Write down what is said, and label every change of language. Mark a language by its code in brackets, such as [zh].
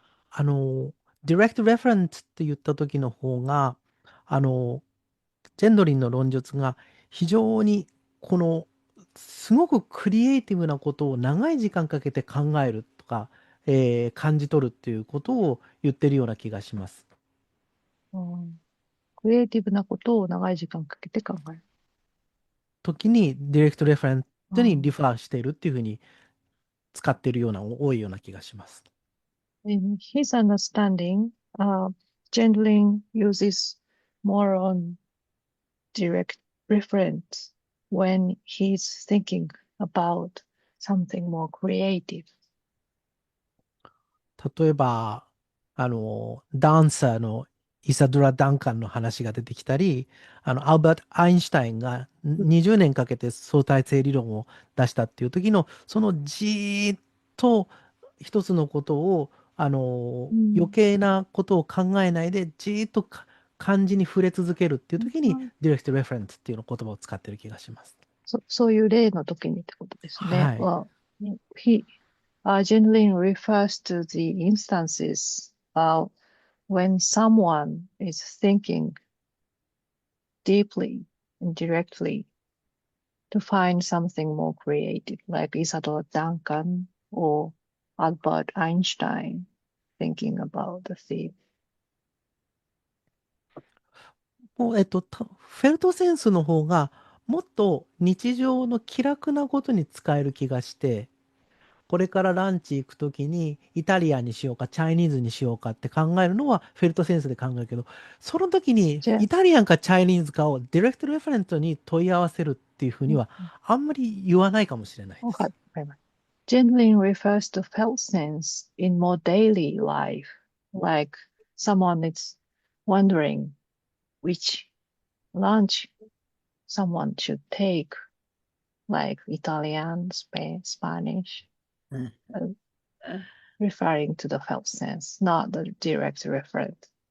[ja] あの、direct reference って言った時の方が、ジェンドリンの論述が非常にすごくクリエイティブなことを長い時間かけて考えるとか、感じ取るっていうことを言ってるような気がします。クリエイティブなことを長い時間かけて考える。時に direct reference にリファーしているっていうふうに使っているような、多いような気がします。 [en] In his understanding, Gendlin uses more on direct reference when he's thinking about something more creative. [ja] 例えば、ダンサーのイサドラ・ダンカンの話が出てきたり、アルバート・アインシュタインが20年かけて相対性理論を出したっていう時の、そのじーっと一つのことを、余計なことを考えないで、じーっと漢字に触れ続けるっていう時に、direct reference っていう言葉を使ってる気がします。そういう例の時にってことですね。はい。 [en] Well, Gendlin refers to the instances when someone is thinking deeply and directly to find something more creative, like Isadora Duncan or Albert Einstein thinking about the theme. [ja] フェルトセンスの方がもっと日常の気楽なことに使える気がして、これからランチ行くときにイタリアンにしようかチャイニーズにしようかって考えるのはフェルトセンスで考えるけど、その時にイタリアンかチャイニーズかをディレクトレフェレントに問い合わせるっていうふうにはあんまり言わないかもしれないです。 [en] Gendlin refers to felt sense in more daily life, like someone is wondering which lunch someone should take, like Italian, Spanish, referring to the felt sense, not the direct reference.